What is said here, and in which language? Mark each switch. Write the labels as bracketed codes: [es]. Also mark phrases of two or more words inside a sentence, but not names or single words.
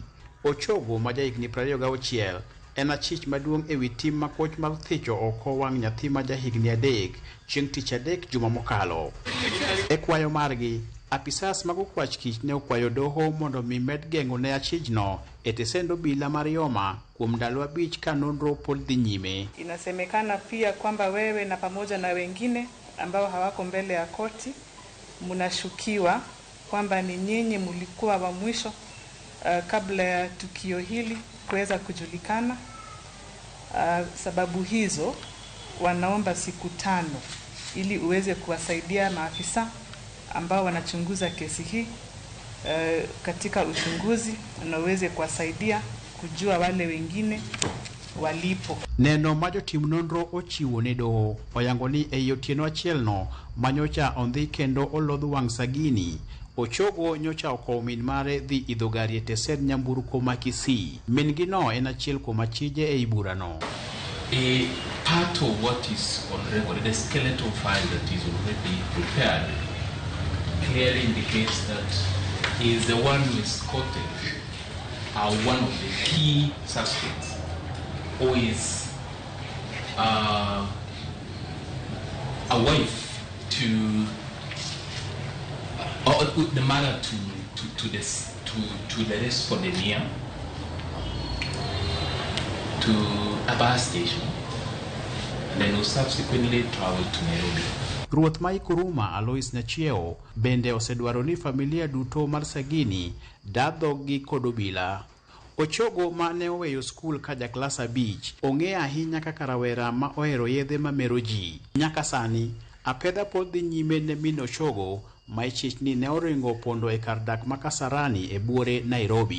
[luo] Ochogo ma jahigni 26 en achich maduong' ewi tim makoch mar thicho oko wang' nyathi ma jahigni 3 chieng' tich adek juma mokalo. E kwayo margi, apisas mag okwach kich ne okwayo doho mondo mi med geng'o ne achijno e tesend obila mar Yoma kuom ndalo 5 ka nonro pod dhi nyime. [sw] Inasemekana pia kwamba wewe na pamoja na wengine ambao hawako mbele ya koti mnashukiwa kwamba ni nyinyi mlikuwa wa mwisho kabla ya tukio hili kuweza kujulikana. Sababu hizo wanaomba siku 5 ili uweze kuwasaidia maafisa ambao wanachunguza kesi hii katika uchunguzi na uweze kuwasaidia kujua wale wengine walipo. [luo] Neno majo tim nonro ochiwo ne doho oyango ni e otieno achielno manyocha ondhi kendo olodh wang' Sagini. Ochogo nyocha okowo min mare dhi idho gari e tesend nyamburko ma Kisii. Min gino en achiel kuom achije e iburano. [en] A part of what is on record, the skeletal file that is already prepared, clearly indicates that he is the one who is quoted one of the key suspects, who is a wife to, or the mother to the respondent to a bus station, and then will subsequently travel to Nairobi. [luo] Ruoth ma Ikuruma Alois Nachieo bende osedwaro ni familia duto mar Sagini dadho gi kod obila. Ochogo ma ne oweyo skul ka jaklas 5 ong'e ahinya kaka rawera ma ohero yedhe mamero ji. Nyaka sani apedha pod dhi nyime ne min Ochogo ma ichich ni ne oringo pondo e kar dak ma Kasarani e buore Nairobi.